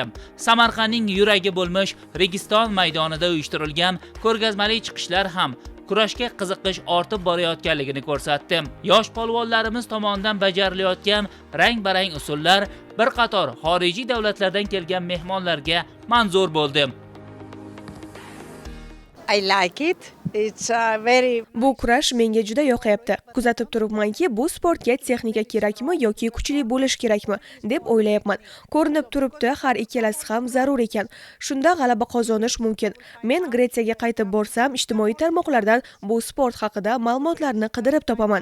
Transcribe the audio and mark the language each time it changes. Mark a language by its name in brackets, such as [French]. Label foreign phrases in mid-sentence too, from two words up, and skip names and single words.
[Uzbek] Samarqandning yuragi bo'lmish Registon maydonida uyushtirilgan ko'rgazmali chiqishlar ham kurashga qiziqish ortib borayotganligini ko'rsatdi. Yosh polvonlarimiz tomonidan bajarilayotgan rang-barang usullar bir qator xorijiy davlatlardan kelgan mehmonlarga manzur bo'ldi. [English] I like it. It's very [Uzbek] Bu kurash menga juda yoqayapti. Kuzatib turibmanki, bu sportga texnika kerakmi yoki kuchli bo'lish kerakmi deb o'ylayapman. Ko'rinib turibdi, har ikkalasi ham zarur ekan. Shunda g'alaba qozonish mumkin. Men Gretsiyaga qaytib borsam, ijtimoiy tarmoqlardan bu sport haqida ma'lumotlarni qidirib topaman.